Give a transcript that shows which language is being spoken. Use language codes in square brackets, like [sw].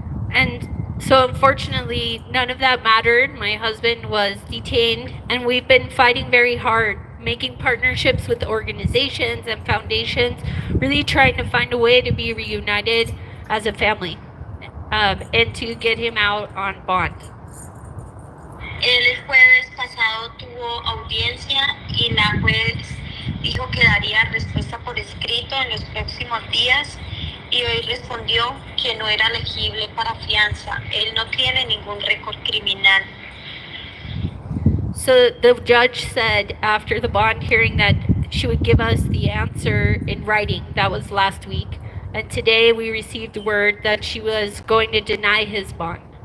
[en] And so unfortunately, none of that mattered. My husband was detained, and we've been fighting very hard, making partnerships with organizations and foundations, really trying to find a way to be reunited as a family, and to get him out on bond. [es] El jueves pasado tuvo audiencia y la juez dijo que daría respuesta por escrito en los próximos días y hoy respondió que no era elegible para fianza. Él no tiene ningún récord criminal. [en] So the judge said after the bond hearing that she would give us the answer in writing. That was last week. And today we received word that she was going to deny his bond.